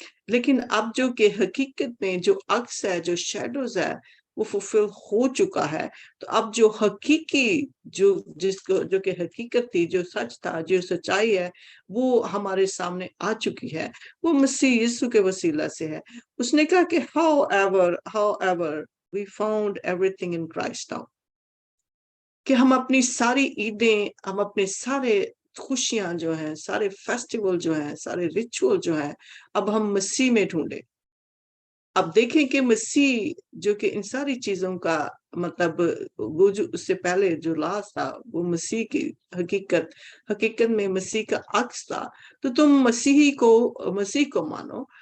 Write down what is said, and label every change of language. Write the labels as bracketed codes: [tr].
[ur] لیکن اب جو کہ حقیقت میں جو عکس ہے، جو شیڈوز ہے، وہ فلفل ہو چکا ہے. تو اب جو حقیقی جو کہ حقیقت تھی، جو سچ تھا، جو سچائی ہے، وہ ہمارے سامنے آ چکی ہے. وہ مسیح یسوع کے وسیلہ سے ہے. اس نے کہا کہ [en] however we found everything in Christ now. [ur] کہ ہم اپنی ساری عیدیں، ہم اپنے سارے خوشیاں جو ہیں، سارے فیسٹیول جو ہیں، سارے ریچول جو ہیں، اب ہم مسیح میں ڈھونڈے. اب دیکھیں کہ مسیح جو کہ ان ساری چیزوں کا مطلب وہ جو اس سے پہلے جو لاس تھا وہ مسیح کی حقیقت میں مسیح کا عکس تھا. تو تم مسیح کو مانو،